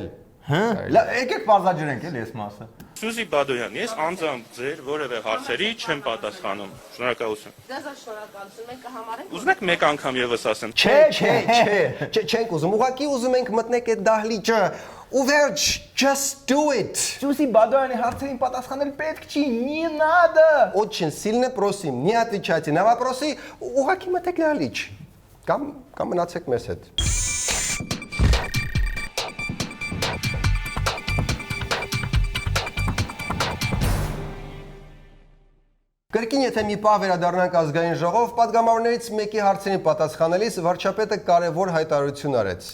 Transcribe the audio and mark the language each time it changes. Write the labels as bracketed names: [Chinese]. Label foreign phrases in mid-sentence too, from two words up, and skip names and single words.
[Armenian] Հա։ Լավ, եկեք բարձրաճրենք էլի այս մասը։ Սյուզի Բադոյան, ես անձամբ ձեր որևէ հարցերի չեմ պատասխանում։ Շնորհակալություն։ Ձեզ շնորհակալություն։ Մենք կհամարենք։ Ուզում եք մեկ անգամ եւս ասեմ։ Չենք ուզում, ուղղակի ուզում ենք մտնենք այդ դահլիճը։ Ու վերջ, [English] just do it։ [Armenian] Սյուզի Բադոյանի հարցերին պատասխանել պետք չի, [Russian] не надо։ Очень сильно просим, не отвечайте на вопросы, [Armenian] ուղղակի մտեք դահլիճ։ Կամ մնացեք մեզ հետ։ Կրկին եթե մի պահ վերադառնանք ազգային ժողով, падգամավորներից մեկի հարցերին պատասխանելիս վարչապետը կարևոր հայտարարություն արեց։